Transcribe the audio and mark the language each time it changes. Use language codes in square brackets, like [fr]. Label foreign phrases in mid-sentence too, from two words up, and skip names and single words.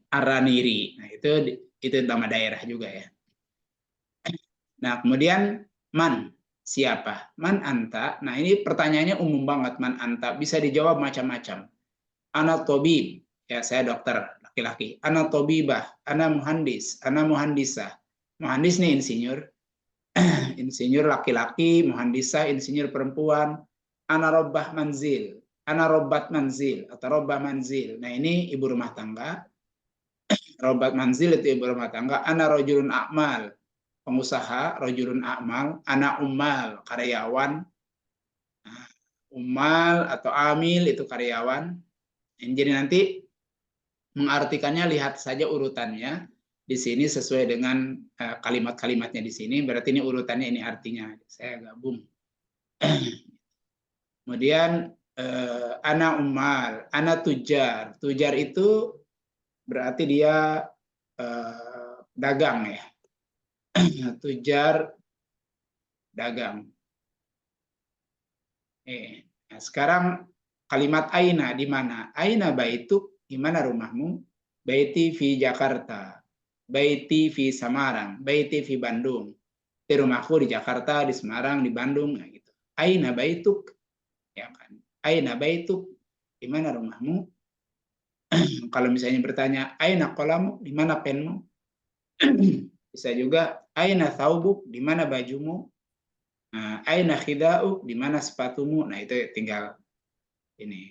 [id] Araniri. Nah, itu nama daerah juga ya. Nah, kemudian man, siapa? [ar] من أنت. [id] Nah, ini pertanyaannya umum banget, [ar] من أنت. [id] Bisa dijawab macam-macam. [ar] أنا طبيب, [id] ya saya dokter laki-laki. [ar] أنا طبيبة، أنا مهندس، أنا مهندسة. [id] Muhandis nih insinyur. Insinyur laki-laki, muhandisah, insinyur perempuan. [ar] أنا ربة منزل، أنا ربة منزل, atau ربة منزل. [id] Nah, ini ibu rumah tangga. [ar] ربة منزل [id] itu ibu rumah tangga. [ar] أنا رجل أعمال, pengusaha, رجل أعمال. أنا عمال, [id] karyawan. Ummal atau amil itu karyawan. Jadi nanti mengartikannya lihat saja urutannya di sini sesuai dengan kalimat-kalimatnya di sini. Berarti ini urutannya, ini artinya. Saya gabung. Kemudian [ar] أنا عمال، أنا تجار. [id] Tujar itu berarti dia dagang ya. Tujar dagang. Nah, sekarang kalimat aina di mana? [ar] أين بيتك, [id] di mana rumahmu? [ar] Baiti fi Jakarta. Baiti fi Samarang, baiti fi Bandung. [id] Di rumahku di Jakarta, di Semarang, di Bandung, nah gitu. [ar] أين بيتك, [id] ya kan? [ar] أين بيتك, [id] di mana rumahmu? Kalau misalnya bertanya, [ar] أين قلمك, [id] di mana penmu? Bisa juga [ar] أين ثوبك, [id] di mana bajumu? [ar] أين حذاؤك, [id] di mana sepatumu? Nah, itu tinggal ini.